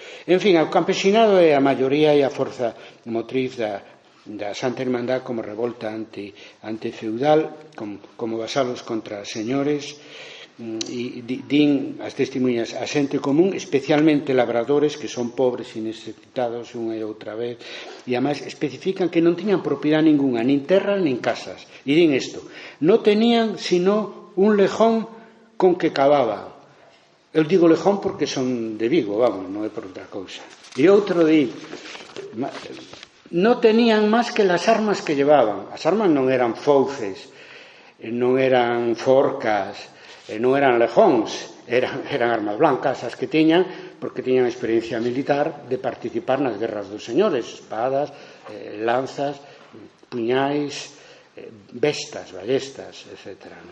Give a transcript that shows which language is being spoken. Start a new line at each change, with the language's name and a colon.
Galician: En fin, o campesinado é a maioría e a forza motriz da Santa Irmandad como revolta antifeudal, como vasalos contra señores, e din as testemunhas a xente común, especialmente labradores que son pobres e necesitados unha e outra vez, e además especifican que non tiñan propiedade ninguna, nin terras nin casas, e din isto:
Spanish: non tenían sino un lejón con que cavaba.
Galician: Eu digo lejón porque son de Vigo, vamos, non é por outra cousa. E outro di,
Spanish: non tenían máis que las armas que llevaban.
Galician: As armas non eran fouces, non eran forcas, non eran lejóns, eran armas blancas as que tiñan, porque tiñan experiencia militar de participar nas guerras dos señores, espadas, lanzas, puñais, bestas, ballestas, etc.